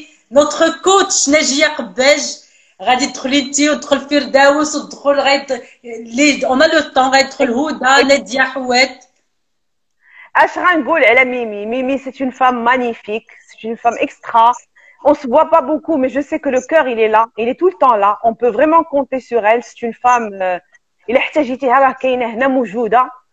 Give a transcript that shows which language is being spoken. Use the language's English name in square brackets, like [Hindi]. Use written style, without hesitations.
[French] Notre coach [Arabic] Najia Kbej, غادي تدخلي انتي وتدخل فرداوس وتدخل [French] on a le temps [Arabic] غادي تدخل هدى نادية حوات. اش غنقول على ميمي؟ [French] ميمي c'est une femme magnifique, c'est une femme extra. On se voit pas beaucoup, mais je sais que le cœur il est là, il est tout le temps là. On peut vraiment compter sur elle. C'est une femme. [Arabic] إلا احتاجيتيها راه كاينه هنا موجوده.